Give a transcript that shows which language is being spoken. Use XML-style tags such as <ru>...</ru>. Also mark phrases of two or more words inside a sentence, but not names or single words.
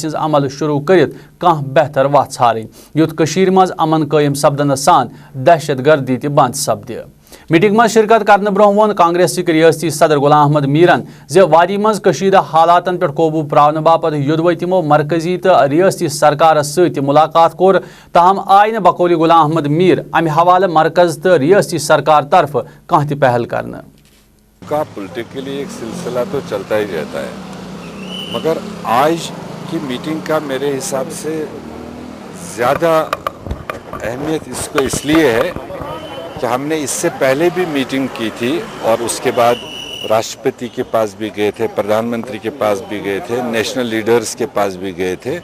<ks>ہز عمل شروع کرت کھانا بہتر وتھ ژھارن یُتھ مز امن قائم سپدن سان دہشت گردی تہ بند سپدِ میٹنگ مز شرکت کرنے برہ وون کانگریسک ریاستی صدر غلام احمد میرن وادی مز کشیدہ حالاتن پہ قوبو پراؤن باپت یودوے تمو مرکزی تو ریاستی سرکارس ست ملاقات کور تاہم آئی نہ بقول غلام احمد میر امہ حوالہ مرکز تو ریاستی سرکار طرف کانٛہہ تہ پہل کرنا</ks> <ur>کا پولیٹیکلی ایک سلسلہ تو چلتا ہی رہتا ہے مگر آج کی میٹنگ کا میرے حساب سے زیادہ اہمیت اس لیے ہے کہ ہم نے اس سے پہلے بھی میٹنگ کی تھی اور اس کے بعد راشٹرپتی کے پاس بھی گئے تھے, پردھان منتری کے پاس بھی گئے تھے,</ur> <en>national leaders</en> <ur>کے پاس بھی گئے تھے.</ur>